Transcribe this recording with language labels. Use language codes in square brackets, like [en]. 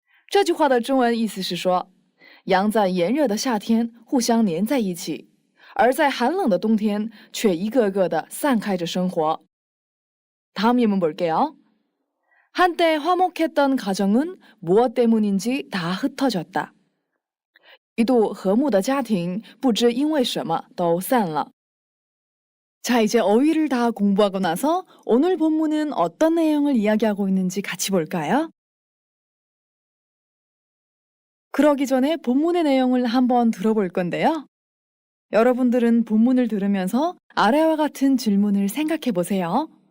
[zh] 这句话的中文意思是说，羊在炎热的夏天互相粘在一起，而在寒冷的冬天却一个个的散开着生活。 [ko] 다음 예문 볼게요. 한때 화목했던 가정은 무엇 때문인지 다 흩어졌다. [zh] 一度和睦的家庭不知因为什么都散了。 [ko] 자, 이제 어휘를 다 공부하고 나서 오늘 본문은 어떤 내용을 이야기하고 있는지 같이 볼까요? 그러기 전에 본문의 내용을 한번 들어볼 건데요. 여러분들은 본문을 들으면서 아래와 같은 질문을 생각해 보세요.